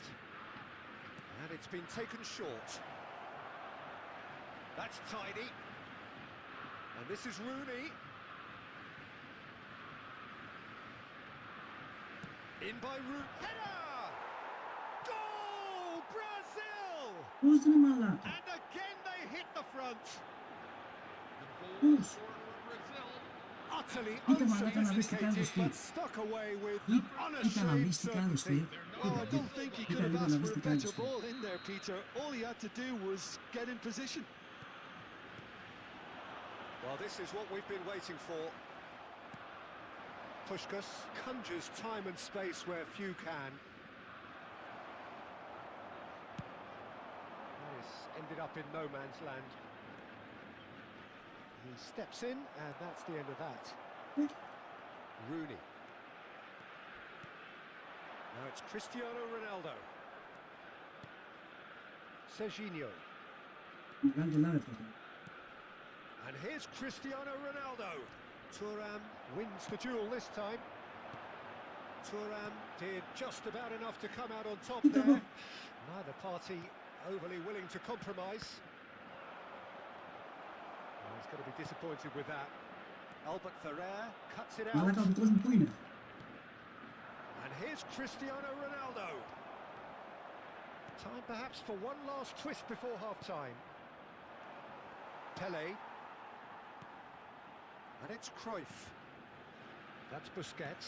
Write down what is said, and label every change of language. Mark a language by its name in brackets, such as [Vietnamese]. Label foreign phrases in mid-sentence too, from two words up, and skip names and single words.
[English] And it's been taken short. That's tidy. And this is Rooney. In by Rooney. Header! Goal! Brazil! [Greek] Πώς ρε μαλάκα. [English] And again they hit the front. The goal [Greek] Πώς. [English] scored for Brazil. Utterly [Greek] Ήταν μαλάκα να δεις τι κάνει το [English] unsophisticated, but [Greek] σπίτι. [English] stuck away with [Greek] Ήταν να [English] unashamed [Greek] δεις τι κάνει το [English] certainty. [Greek] σπίτι. [English] Well, I don't think he could have [Greek] Κοίτα, [English] asked [Greek] να [English] for [Greek] δεις [English] a [Greek] τι κάνει [English] better [Greek] το σπίτι. [English] ball in there, Peter. All he had to do was get in position. Well, this is what we've been waiting for. Puskas conjures time and space where few can. This ended up in no man's land. He steps in, and that's the end of that. Rooney. Now it's Cristiano Ronaldo. Serginho. [Greek] Μεγάλη και λάβε αυτό. [English] And here's Cristiano Ronaldo. Thuram wins the duel this time. Thuram did just about enough to come out on top there. Neither party overly willing to compromise. Well, he's going to be disappointed with that. Albert Ferrer cuts it out. [Greek] Μαλάκα ο μικρός μου πού είναι? [English] And here's Cristiano Ronaldo. Time perhaps for one last twist before half-time. Pelé. And it's Cruyff. That's Busquets.